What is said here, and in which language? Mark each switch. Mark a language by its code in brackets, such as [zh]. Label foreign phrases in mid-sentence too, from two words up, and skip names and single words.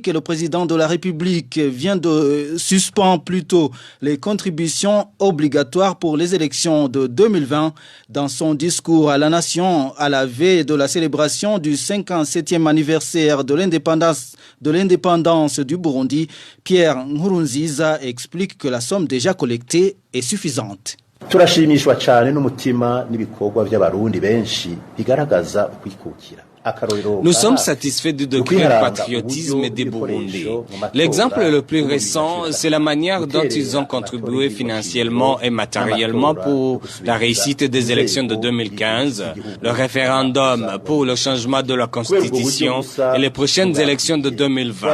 [fr] Le président de la République vient de suspendre plutôt les contributions obligatoires pour les élections de 2020. Dans son discours à la nation à la veille de la célébration du 57e anniversaire de l'indépendance du Burundi, Pierre Nkurunziza explique que la somme déjà collectée est suffisante. [rn] Turashimishwa cyane n'umutima n'ibikorwa by'abarundi benshi bigaragaza ukwikukira. [fr] Nous sommes satisfaits du degré de patriotisme des Burundais. L'exemple le plus récent, c'est la manière dont ils ont contribué financièrement et matériellement pour la réussite des élections de 2015, le référendum pour le changement de la Constitution et les prochaines élections de 2020.